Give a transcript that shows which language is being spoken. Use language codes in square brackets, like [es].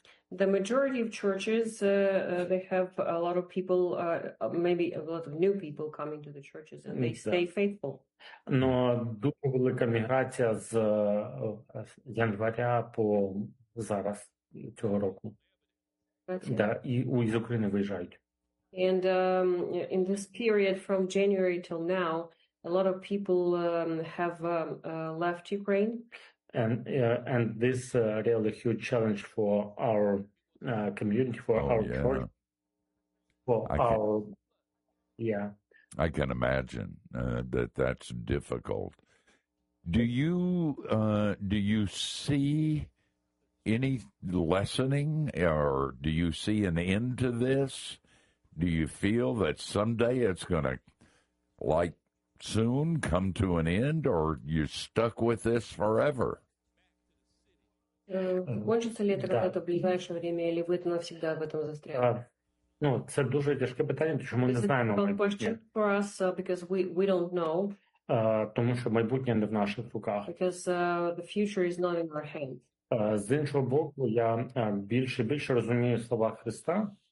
[en] The majority of churches, they have a lot of people, maybe a lot of new people coming to the churches, and they stay faithful. [uk] Но дуже велика міграція з января по зараз цього року. Да, і з України виїжджають. [en] And in this period from January till now, a lot of people have left Ukraine. And this is really huge challenge for our community, for church, for I can imagine that that's difficult. Do you see any lessening, or do you see an end to this? Do you feel that someday it's going to, like, soon come to an end, or you're stuck with this forever? [ru] Кончиться ли это в ближайшее время, или вы навсегда в этом застряли? [uk] Ну, це дуже тяжке питання, тому що ми не знаємо. [en] This is a difficult question for us, because we don't know. [uk] Тому що майбутнє не в наших руках. [en] Because the future is not in our hands. [uk] З іншого боку, я більше розумію слова Христа.